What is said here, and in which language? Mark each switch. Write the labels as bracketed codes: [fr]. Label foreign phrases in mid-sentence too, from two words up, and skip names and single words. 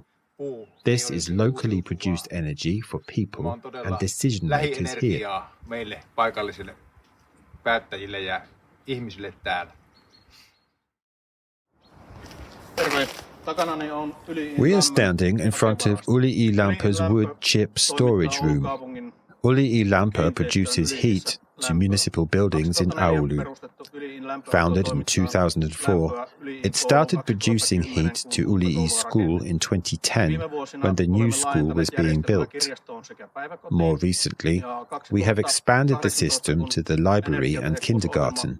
[en] This is locally produced energy for people and decision makers here. We are standing in front of Yli-li Lämpö's wood chip storage room. Yli-li Lämpö produces heat to municipal buildings in Oulu. Founded in 2004, it started producing heat to Yli-li school in 2010 when the new school was being built. More recently, we have expanded the system to the library and kindergarten.